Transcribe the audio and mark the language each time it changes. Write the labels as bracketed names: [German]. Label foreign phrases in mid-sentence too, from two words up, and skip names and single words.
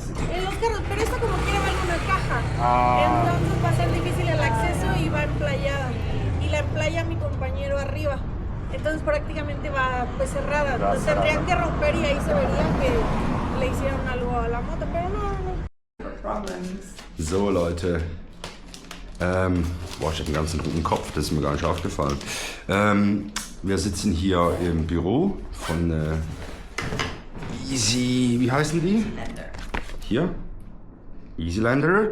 [Spanish] En los carros, pero esto como quiere va en una caja. Entonces va a ser difícil el acceso y va emplayada. Y la emplaya mi compañero arriba. Entonces prácticamente va pues cerrada. Entonces tendrían que romper y ahí se vería que le hicieron algo a la moto, pero no. [German] So Leute. Ich habe einen ganzen guten Kopf, das ist mir gar nicht aufgefallen. Wir sitzen hier im Büro von Easy, wie heißen die? Hier, Easylander.